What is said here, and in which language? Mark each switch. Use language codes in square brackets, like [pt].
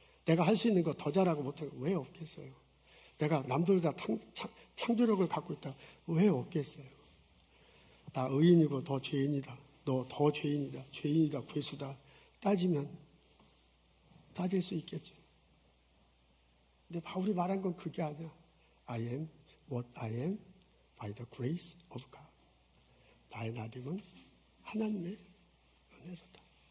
[ko] 내가 할 수 있는 거 더 잘하고 못하고 왜 없겠어요? 내가 남들보다 창조력을 갖고 있다 왜 없겠어요? 나 의인이고 더 죄인이다. 너 더 죄인이다. 괴수다. 따지면 따질 수 있겠죠. 근데 바울이 말한 건 그게 아니야. [en] I am what I am by the grace of God. [ko] 나의 나됨은 하나님의 은혜로다.